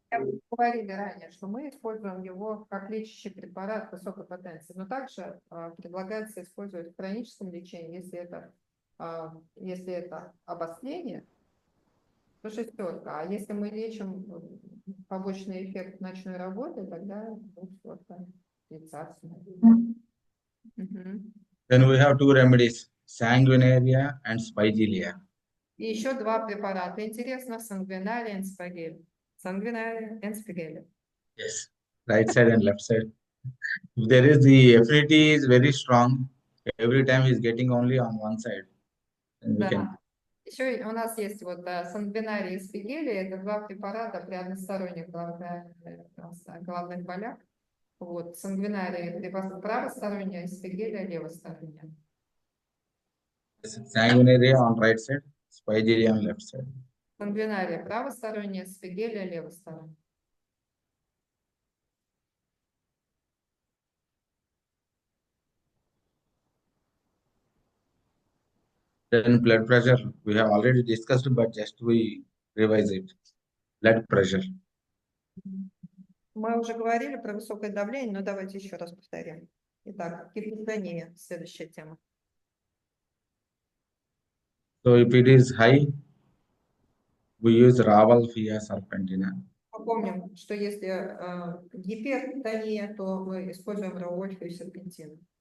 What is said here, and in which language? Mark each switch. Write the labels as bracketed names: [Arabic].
[Russian] Мы говорили ранее, что мы используем его как лечащий препарат высокой потенции, но также предлагается использовать в хроническом лечении, если это обострение, то шестерка. А если мы лечим побочный эффект ночной работы, тогда двухсотка, тридцатка. Мгм. [English] then we have two remedies, sanguinaria and spigelia. [Russian] И еще два препарата. Интересно, сангвинария и спагелли. Сангвинария и спагелли. [English] Yes, right side and left side. If there is the affinity is very strong, every time he's getting only on one side. Then we can, [Russian] Да. Еще у нас есть вот сангвинария и спагелли. Это два препарата при односторонних головных болях. Вот, сангвинария правосторонняя, и спагелли левосторонняя. [English] sanguinaria on right side, spigelia on left side. [Russian] Сангвинария правосторонняя, спагелли левосторонняя. [English] Then blood pressure, we have already discussed, but just we revise it. Blood pressure. [Russian] Мы уже говорили про высокое давление, но давайте еще раз повторим. Итак, гипертония, следующая тема. [English] So if it is high, we use Ravalfia serpentina. [Russian] Помним, что если гипертония, то мы используем раувольфию серпентин.